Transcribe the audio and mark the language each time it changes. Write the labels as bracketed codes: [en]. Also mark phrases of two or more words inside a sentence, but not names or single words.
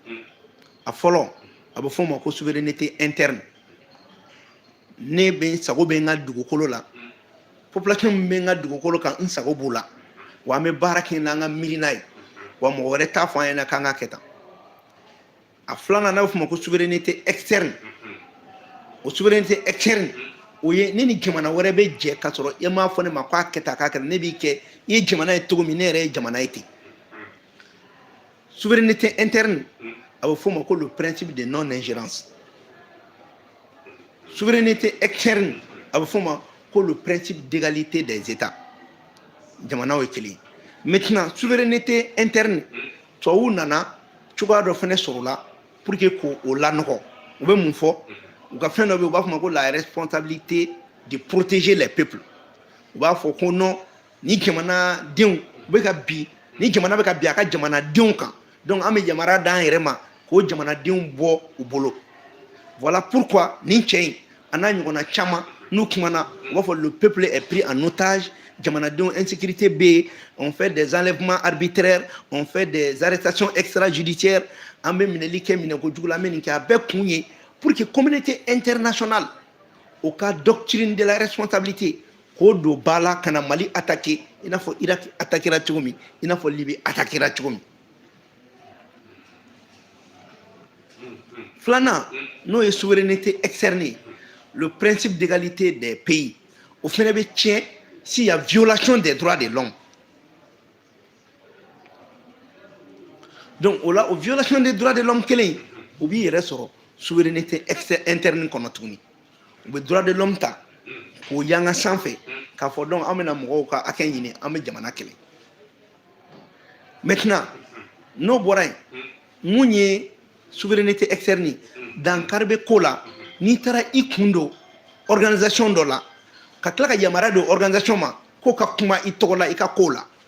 [bm] a fɔlɔ a bɛ fɔ o ma ko [fr] souveraineté interne [bm] ne bɛ n sago bɛ n ka dugukolo la population min bɛ n ka dugukolo kan n sago b'o la wa an bɛ baara kɛ n'an ka miiri n'a ye wa mɔgɔ wɛrɛ t'a fɔ an ɲɛna k'an ka kɛ tan a filanan n'a bɛ fɔ o ma ko [fr] souveraineté externe [bm] o [fr] souveraineté externe [bm] o ye ne ni jamana wɛrɛ bɛ jɛ k'a sɔrɔ i m'a fɔ ne ma k'a kɛ tan k'a kɛ tan ne b'i kɛ i ye jamana ye cogo min ne yɛrɛ ye jamana ye ten [fr] souveraineté interne [bm] a bɛ fɔ o ma ko [fr] le principe de non ingérence souveraineté externe [bm] a bɛ fɔ o ma ko [fr] le principe d'égalité des états [bm] jamanaw ye kelen [fr] maintenant souveraineté interne [bm] tubabuw nana cogoya dɔ fɛnɛ sɔrɔ la [fr] pour que [bm] k'o lanɔgɔ u bɛ mun fɔ u ka fɛn dɔ bɛ yen u b'a fɔ ma ko la [fr] responsabilité de protéger les peuples [bm] u b'a fɔ ko non ni jamanadenw u bɛ ka bin ni jamana bɛ ka bin a ka jamanadenw kan donc an bɛ yamaruya d'an yɛrɛ ma k'o jamanadenw bɔ u bolo [fr] voilà pourquoi [bm] nin cɛ in a n'a ɲɔgɔnna caman n'u kumana u b'a fɔ [fr] le peuple est pris en otage [bm] jamanadenw insécurité bɛ yen [fr] on fait des enlèvements arbitraires on fait des arrestations extrajudiciaires [bm] an bɛ minɛli kɛ minɛkojugu la an bɛ nin kɛ a bɛɛ kun ye [fr] pour que communauté internationale [bm] o ka [fr] doctrine de la responsabilité [bm] k'o don ba la ka na Mali attaquer i n'a fɔ Irak attaquera cogo min i n'a fɔ Libye attaquera cogo min filanan n'o ye [fr] souveraineté externe le principe d'égalité des pays [bm] o fɛnɛ bɛ tiɲɛ [fr] s'il y a violation des droits de l'homme donc [bm] o la o [fr] violation des droits de l'homme [bm] kelen o b'i yɛrɛ sɔrɔ [fr] souveraineté interne [bm] kɔnɔ tuguni u bɛ [fr] droit de l'homme [bm] ta k'o yanga sanfɛ k'a fɔ donc an bɛna mɔgɔw ka hakɛ ɲini an bɛ jamana kɛlɛ maintenant n'o bɔra yen mun ye [fr] souveraineté externe [bm] dankari bɛ ko la n'i taara i kun don organisation dɔ la ka tila ka yamaruya don organisation ma k'o ka kuma i tɔgɔ la i ka ko la